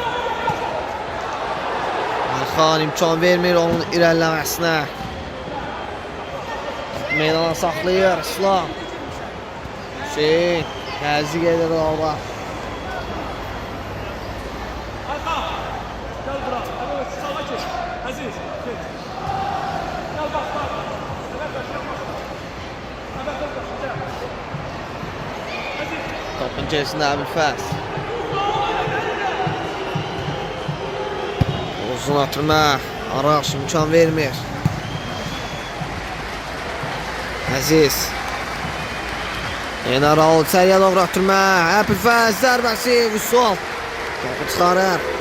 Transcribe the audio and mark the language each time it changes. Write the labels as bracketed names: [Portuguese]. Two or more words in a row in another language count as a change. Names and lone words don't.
[Azerbaijani] Ayxan imkan vermir onun irəliləməsinə. Meydana saxlayır İslam. Hüseyin təzyiq edir orada. [Turkish] Gel bura. Evet, sağa geç. Aziz, geç. Gel bak bak. Evet, başla. Evet, gel. Aziz. [Azerbaijani] Topun içerisində Əbülfəz. Uzun atırma. Araş imkan vermir. Əziz. Yenə Raul içəriyə doğru atırma. Əbülfəz zərbəsi. Vüsal. Topu çıxarır.